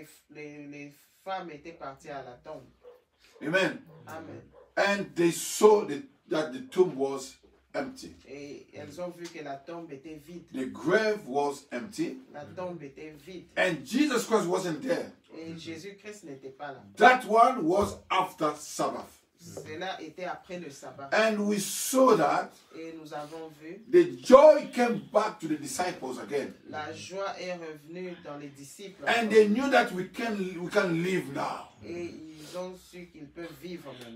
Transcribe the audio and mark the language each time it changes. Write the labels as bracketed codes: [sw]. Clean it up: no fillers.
[fr] les femmes étaient parties à la tombe. Amen. Amen. [en] And they saw that the tomb was empty. [fr] Et elles ont vu que la tombe était vide. [en] The grave was empty. [fr] La tombe était vide. [en] And Jesus Christ wasn't there. [fr] Et Jésus-Christ n'était pas là. [en] That one was after Sabbath. [fr] Cela était après le sabbat. [en] And we saw that [fr] Et nous avons vu, [en] the joy came back to the disciples again. [fr] la joie est revenue dans les disciples. [en] And they knew that we can live now. [fr] Et ils ont su qu'ils peuvent vivre maintenant.